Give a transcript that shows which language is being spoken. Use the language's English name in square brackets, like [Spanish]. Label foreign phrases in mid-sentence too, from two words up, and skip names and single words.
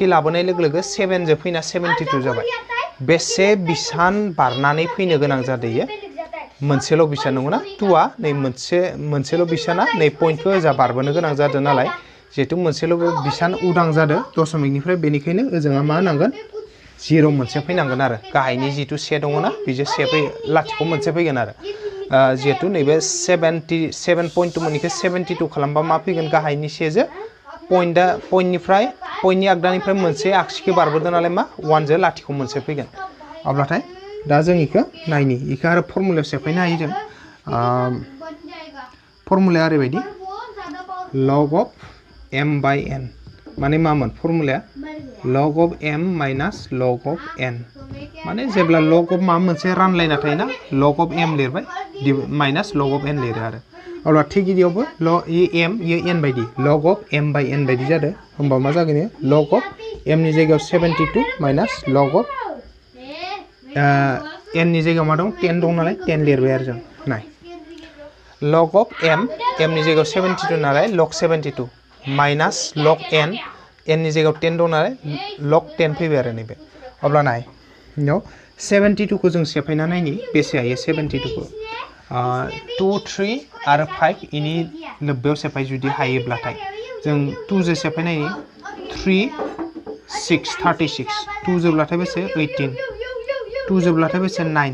[Bodo] लाबोनाय लोगो लोगो 7 जो फैना 72 जाबाय बेसे बिसान बारनानै फैनो गोनां जादों मोनसेल' बिसान नंगौना 2 आ नै मोनसेल' बिसाना नै पइन्टखौ ओजा बारबोनो गोनां जादों नालाय जिहेतु मोनसेल' बिसान उदां जादों दशमिकनिफ्राय बेनिखायनो ओजोंआ मा नांगोन 0 मोनसे फैनांगोन आरो गाहायनि जितु से दङना बेजों से लाथिख' मोनसे फैगोन आरो जिहेतु नैबे 7.2 मोननिखौ 72 खालामबा मा फैगोन गाहायनि सेजों पइन्टनि आगदानिफ्राय मोनसे आगसिखौ बारबोदों नालाय मा 1 जो लाथिख' मोनसे फैगोन अब्लाथाय दा जों इखौ नायनि इखौ आरो फर्मुलायाव सेफायनो हायो जों फर्मुलाया ओरैबायदि [English] log of m by n [Bodo] माने मामोन फर्मुलाया [English] log of m minus log of n [Bodo] माने जेब्ला [English] log of [Bodo] मा मोनसे रानलायना थायोना [English] log of m [Bodo] लिरबाय [English] minus log of n [Bodo] लिरो आरो अब्ला थिग इदियावबो m n बायदि [English] log of m by n [Bodo] बायदि जादों होमबा मा जागोन [English] log of m [Bodo] नि जायगायाव 72 [English] minus log of [Bodo] n नि जायगायाव मा दं 10 दं नालाय 10 लिरबाय आरो जों नाय [English] log of m [Bodo] नि जायगायाव 72 नालाय [English] log 72 minus log n [Bodo] n नि जायगायाव 10 दं नालाय [English] log 10 [Bodo] फैबाय आरो नैबे अब्ला नाय नो 72 खौ जों सेफायना नायनि बेसे हायो 72 खौ 2 3 आरो 5 इनि लोब्बायाव सेफाय जुदि हायोब्लाथाय जों 2 जो सेफायनायनि 3 6 36 2 जोब्लाथाय बेसे 18 2 जोब्लाथाय बेसे 9